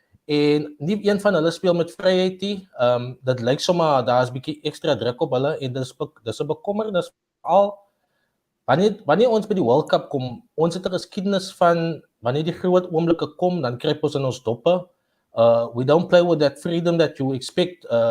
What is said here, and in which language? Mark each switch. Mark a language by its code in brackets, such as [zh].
[af] En nie een van hulle speel met vryheid nie. Dit lyk sommer daar is 'n bietjie ekstra druk op hulle en dis 'n bekommernis al wanneer ons by die World Cup kom. Ons het 'n geskiedenis van wanneer die groot oomblikke kom, dan kry ons in ons doppe. [en] We don't play with that freedom that you expect.